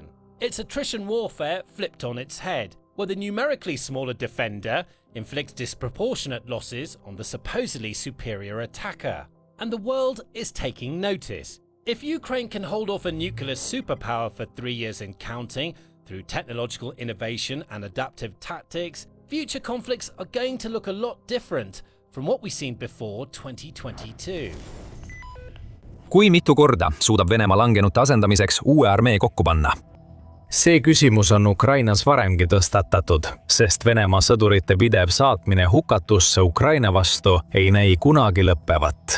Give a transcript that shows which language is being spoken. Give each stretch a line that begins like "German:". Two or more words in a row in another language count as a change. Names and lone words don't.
English: It's attrition warfare flipped on its head, where the numerically smaller defender inflicts disproportionate losses on the supposedly superior attacker. And the world is taking notice. If Ukraine can hold off a nuclear superpower for 3 years and counting through technological innovation and adaptive tactics, future conflicts are going to look a lot different from what we've seen before 2022.
Estonian: Kui mitu korda suudab Venemaa langenute asendamiseks uue armee kokku panna? See küsimus on Ukrainas varemgi tõstatatud, sest Venemaa sõdurite pidev saatmine hukatusse Ukraina vastu ei näi kunagi lõppevat.